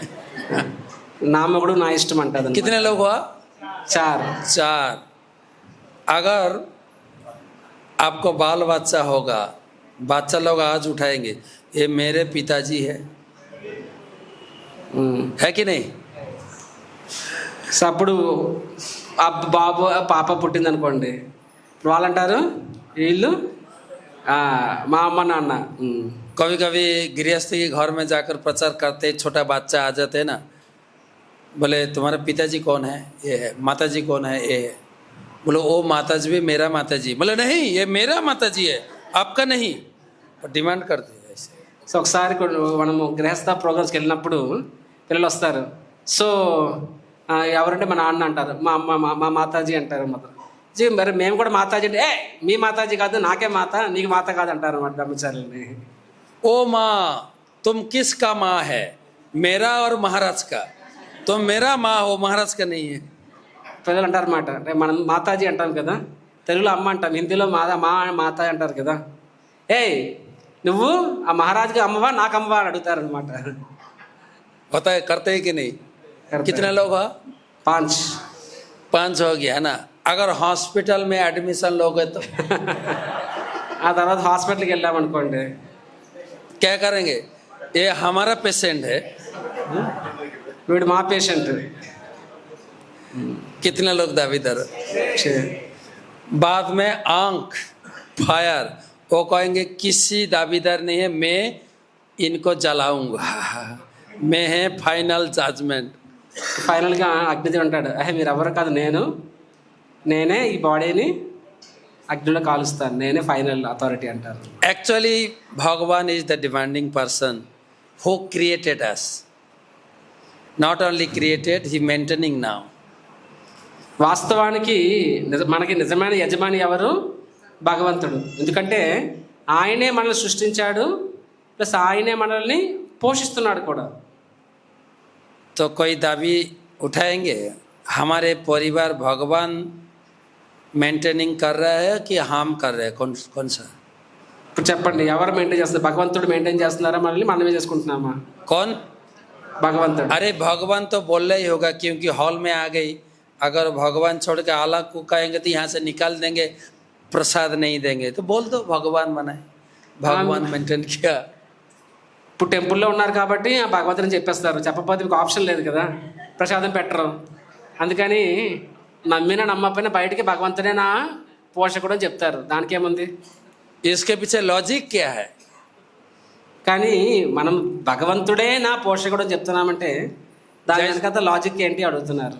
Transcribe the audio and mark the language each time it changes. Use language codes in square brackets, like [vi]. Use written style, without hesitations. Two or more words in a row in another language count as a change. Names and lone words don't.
[te] నా మొగుడు నా ఇష్టం అంటది. [hi] कितने लोग हुआ? चार. अगर आपको बाल बच्चा होगा, बच्चा लोग आज उठाएंगे ये मेरे पिताजी है कि नहीं. [te] సో అప్పుడు ఆ బాబు పాప పుట్టింది అనుకోండి, వాళ్ళు అంటారు వీళ్ళు మా అమ్మ నాన్న. [hi] कभी कभी गृहस्थ के घर में जाकर प्रचार करते, छोटा बच्चा आ जाते ना, बोले तुम्हारे पिताजी कौन है? ये है. माताजी कौन है? ये है. बोलो वो माताजी भी मेरा माताजी. बोले नहीं ये मेरा माताजी है, आपका नहीं. डिमांड करते हैं ऐसे. [te] సో ఒకసారి మనము గృహస్థ ప్రోగ్రామ్స్కి వెళ్ళినప్పుడు పిల్లలు వస్తారు. సో ఎవరంటే మా నాన్న అంటారు, మా అమ్మ మా మాతాజీ అంటారు. జీ మరి మేము కూడా మాతాజీ అంటే మీ మాతాజీ కాదు నాకే మాత, నీకు మాత కాదు అంటారు అన్నమాట బ్రహ్మచారులని. [hi] ओ माँ तुम किसका माँ है? मेरा और महाराज का. तुम मेरा माँ हो, महाराज का नहीं है. [te] పిల్లలు అంటారు అన్నమాట, అంటే మనం మాతాజీ అంటాం కదా, తెలుగులో అమ్మ అంటాం, హిందీలో మాత అంటారు కదా. నువ్వు ఆ మహారాజుకి అమ్మవా నాకు అమ్మవా అని అడుగుతారు అనమాట. [hi] होता है, करते हैं कि नहीं? कितने लोग हो? 5 हो गया है ना. अगर हॉस्पिटल में एडमिशन लोगे तो [te] ఆ తర్వాత హాస్పిటల్కి వెళ్ళామనుకోండి, [hi] क्या करेंगे? ये हमारा पेशेंट है. [te] వీడు మా పేషెంట్. [hi] कितने लोग दावेदार? बाद में आंख फायर, वो कहेंगे किसी दावेदार नहीं है, मैं इनको जलाऊंगा, मैं है [en] final judgment. [te] ఫైనల్గా అగ్నిదేవుడు అంటాడు, మీరు ఎవరు కాదు, నేనే ఈ బాడీని అగ్నిలో కాలుస్తాను, నేనే [en] final authority [te] అంటారు. [en] Actually, Bhagavan is the demanding person who created us. Not only created, he maintaining now. [te] వాస్తవానికి మనకి నిజమైన యజమాని ఎవరు? భగవంతుడు. ఎందుకంటే ఆయనే మనల్ని సృష్టించాడు, ప్లస్ ఆయనే మనల్ని పోషిస్తున్నాడు కూడా. [hi] तो कोई दावी उठाएंगे हमारे परिवार भगवान मेंटेनिंग कर रहा है कि हम कर रहे हैं, कौन सा? [te] ఇప్పుడు చెప్పండి, ఎవరు మెయింటైన్ చేస్తారు? భగవంతుడు మెయింటైన్ చేస్తున్నారా మనల్ని, మనమే చేసుకుంటున్నామా? [hi] कौन? [te] భగవంతుడు. [hi] अरे भगवान तो बोल रहा ही होगा, क्योंकि हॉल में आ गई. अगर भगवान छोड़ के अलग को कहेंगे तो यहाँ से निकाल देंगे, प्रसाद नहीं देंगे. तो बोल दो भगवान बनाए, भगवान मेंटेन किया. [te] ఇప్పుడు టెంపుల్లో ఉన్నారు కాబట్టి ఆ భగవంతుని చెప్పేస్తారు. చెప్పకపోతే మీకు ఆప్షన్ లేదు కదా, ప్రసాదం పెట్టరు. అందుకని నమ్మినా నమ్మకపోయినా బయటికి భగవంతుడే నా పోషకుడు అని చెప్తారు. దానికి ఏముంది? [hi] इसके पीछे लॉजिक क्या है? [te] కానీ మనం భగవంతుడే నా పోషకుడు అని చెప్తున్నామంటే దాని వెనకాల లాజిక్ ఏంటి అడుగుతున్నారు.